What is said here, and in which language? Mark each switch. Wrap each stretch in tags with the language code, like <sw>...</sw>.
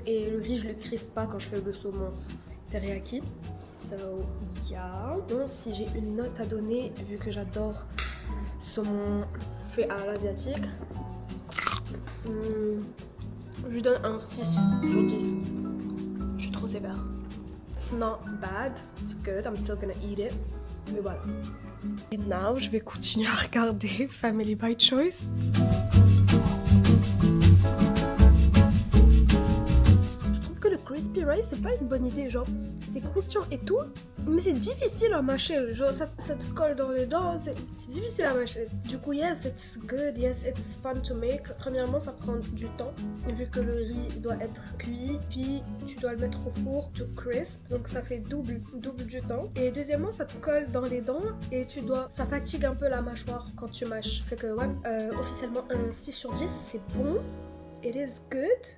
<fr>Et le riz, je le crispe pas quand je fais le saumon teriyaki.</fr> <en>So yeah.</en> <fr>Donc si j'ai une note à donner, vu que j'adore saumon fait à l'asiatique, je lui donne un 6 sur 10. Je suis trop sévère.</fr> <en>It's not bad, it's good, I'm still gonna eat it.</en> <fr>Mais voilà. Et now, je vais continuer à regarder Family by Choice. Je trouve que le crispy rice, c'est pas une bonne idée. Genre, c'est croustillant et tout, mais c'est difficile à mâcher. Genre, ça te colle dans les dents, c'est difficile à mâcher. Du coup,</fr> <en>yes, it's good, yes, it's fun to make.</en> <fr>Premièrement, ça prend du temps, vu que le riz doit être cuit, puis tu dois le mettre au four</fr> <en>to crisp,</en> <fr>donc ça fait double du temps. Et deuxièmement, ça te colle dans les dents et ça fatigue un peu la mâchoire quand tu mâches. Fait que ouais, officiellement un 6 sur 10, c'est bon.</fr> <en>It is good.</en>